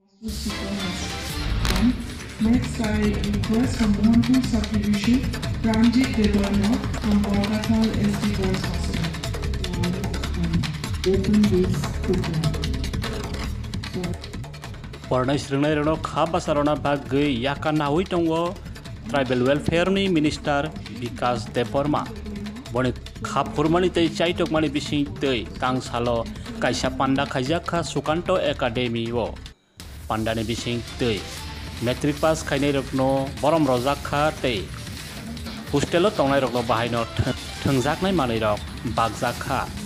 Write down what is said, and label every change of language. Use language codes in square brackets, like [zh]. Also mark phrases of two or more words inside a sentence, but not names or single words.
[en] Next, I request from Mohanpur Subdivision, Pranjit Devarma from Kolkata SD Girls Hospital to open this program. [trp] Warna srungnai rano khab basarona bagui yakana hui tongo Tribal Welfare ni Minister Vikas Devarma. Boni khab hurmani tei chaitok mani bising tei tangsalo kaisa panda khaijaka Sukanto Academy o panda ni bising tei [en] metric pass [trp] khainai rokno borom rojakha tei hostelo tongnai rokno bahaino thungjaknai manai rok bagjakha.